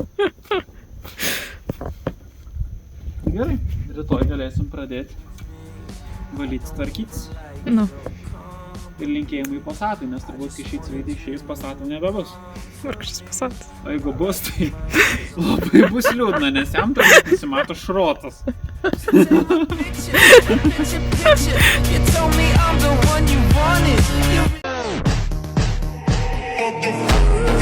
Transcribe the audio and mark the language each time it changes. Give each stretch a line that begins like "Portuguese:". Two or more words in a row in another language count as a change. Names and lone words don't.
Lithuanian: Gerai, rytoj galėsim pradėti valyti, tvarkytis. Nu, Ir linkėjimai Passat'ui, nes turbūt kai šį sveitį išėjus Passat'ų nebebus. vargšas Passat'as. O jeigu bus, tai labai bus liūdna, nes jam turbūt nusimato šrotas.
English: You told me I'm the one you wanted.